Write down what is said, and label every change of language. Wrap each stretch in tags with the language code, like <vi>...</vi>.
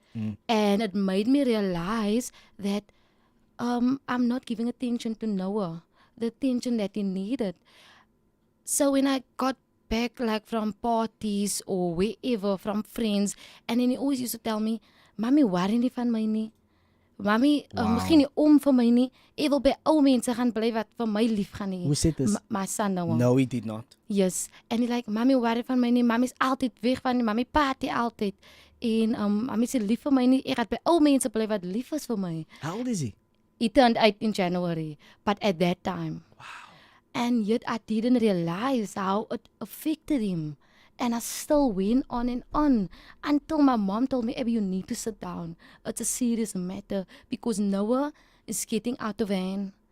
<en>And it made me realize that I'm not giving attention to Noah, the attention that he needed. So when I got back, like from parties or wherever, from friends, and then he always used to tell me,</en> <af>"Mami, worry nie van my nie. Mami, begin nie om vir my nie. Ek wil by ou mense gaan bly wat vir my lief gaan hê."</af> <en>Who said this? My son Noah. No, he did not.</en> <af>Yes. En hy like, "Mami, worry van my nie. Mami is altyd weg van my. Mami party altyd. En mami is lief vir my nie. Ek gaan by ou mense bly wat lief is vir my."</af> <en>How old is he? He turned 8 in January, but at that time. Wow. And yet I didn't realize how it affected him. And I still went on and on until my mom told me, "Abby, you need to sit down. It's a serious matter because Noah is getting out of hand.</en>